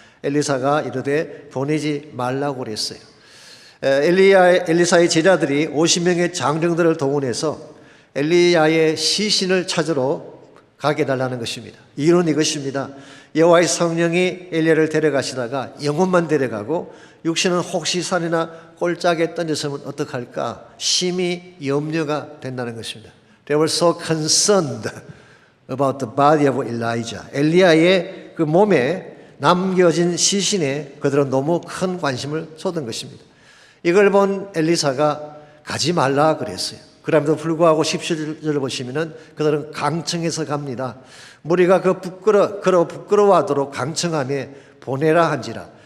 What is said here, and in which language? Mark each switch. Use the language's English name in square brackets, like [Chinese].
[Korean] 엘리사가 이르되 보내지 말라고 그랬어요. 엘리사의 제자들이 50명의 장정들을 동원해서 엘리야의 시신을 찾으러 가게 해달라는 것입니다. 이유는 이것입니다. 여호와의 성령이 엘리야를 데려가시다가 영혼만 데려가고 육신은 혹시 산이나 꼴짝에 던졌으면 어떡할까 심히 염려가 된다는 것입니다. [English] They were so concerned about the body of Elijah. [Korean] 엘리야의 그 몸에 남겨진 시신에 그들은 너무 큰 관심을 쏟은 것입니다. 이걸 본 엘리사가 가지 말라 그랬어요. 그럼에도 불구하고 17절을 보시면은 그들은 강청해서 갑니다. 무리가 부끄러워하도록 강청하며 보내라 한지라.